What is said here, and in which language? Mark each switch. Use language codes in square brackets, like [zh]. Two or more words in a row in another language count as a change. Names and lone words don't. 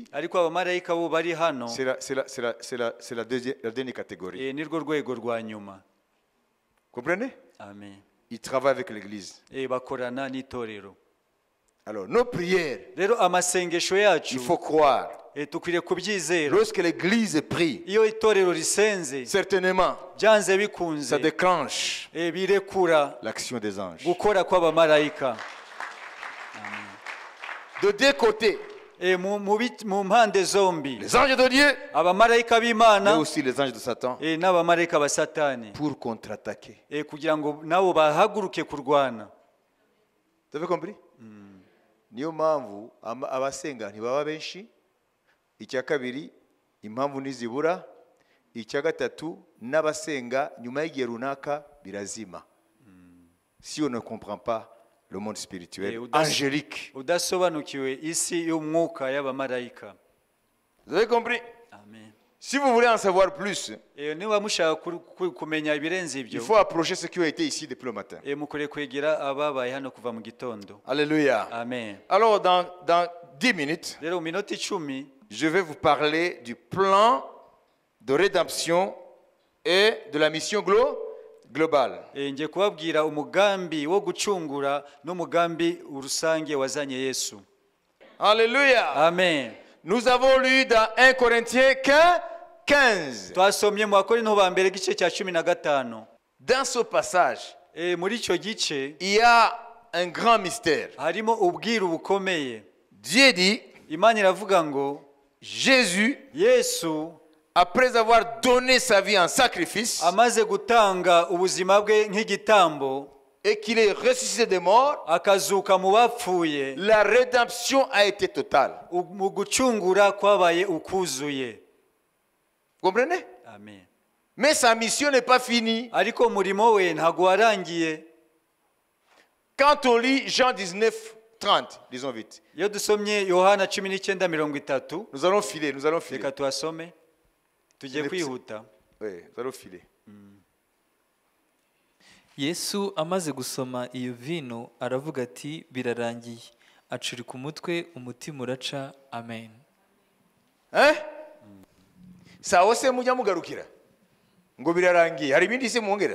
[rw] ariko abamarayika bo bari hano, [fr] c'est la dernière catégorie. [rw] Ni rwo rwego rwa nyuma. [fr] Comprenez? Amen. Il travaille avec l'église. [rw] Bakorana n'itorero. [fr] Alors, nos prières, [rw] Rero amasengesho yacu [fr] il faut croire. [rw] tukwiriye kubyizera. [fr] Lorsque l'église prie, [rw] Iyo itorero risenze [fr] certainement, [rw] byanze bikunze [fr] ça déclenche [rw] birekura [fr] l'action des anges. [rw] gukora kw'abamarayika. [fr] De deux côtés, [rw] mu mpande zombi, [fr] les anges de Dieu, [rw] abamarayika [fr] mais [rw] b'Imana [fr] aussi les anges de Satan, [rw] n'abamarayika ba Satani, [fr] pour contre-attaquer. [rw] kugira ngo nabo bahaguruke kurwana. [fr] Vous avez compris? [rw] Niyo mpamvu abasenga ntibaba benshi. Icya kabiri, impamvu nizibura. Icya gatatu, n'abasenga nyuma y'igihe runaka birazima. [fr] Si on ne comprend pas le monde spirituel, angélique. [rw] Udasobanukiwe isi y'umwuka y'abamarayika. [fr] Vous avez compris? Amen. Si vous voulez en savoir plus, [rw] niba mushaka kumenya ibirenze ibyo, [fr] il faut approcher ceux qui ont été ici depuis le matin. [rw] Mukwiriye kwegera ababaye hano kuva mu gitondo. Alléluia. Amen. [fr] Alors dans 10 minutes, [rw] rero mu minota 10 [fr] je vais vous parler du plan de rédemption et de la mission globale. [rw] ngiye kubabwira umugambi wo gucungura n'umugambi urusange wazanye Yesu. Alléluia. Amen. [fr] Nous avons lu dans 1 Corinthiens 15. [rw] Twasomye mu Bakorinto ba mbere gice cya 15. [fr] Dans ce passage, [rw] muri icyo gice [fr] il y a un grand mystère. [rw] harimo ubwiru bukomeye. [fr] Dieu dit, [rw] Imana iravuga ngo [fr] Jésus, [rw] Yesu [fr] après avoir donné sa vie en sacrifice, [rw] amaze gutanga ubuzima bwe nk'igitambo, [fr] et qu'il est ressuscité des morts, [rw] akazuka mu bapfuye, [fr] la rédemption a été totale. [rw] mu gucungura kwabaye ukuzuye. [fr] Vous comprenez? Amen. Mais sa mission n'est pas finie. [rw] Ariko umurimo we ntago warangiye. [fr] Quand on lit Jean 19, 30, lisons vite. [rw] Iyo dusomye Yohana 19:30, [fr] Nous allons filer, nous allons filer. [rw] reka tuhasome tugiye kwihuta. [fr] Oui, nous allons filer. [rw] Yesu amaze gusoma iyo vino aravuga ati birarangiye, acurika umutwe, umutima uraca. Amen. Sawa se mujya mugarukira ngo birarangiye, hari ibindi se mwongera?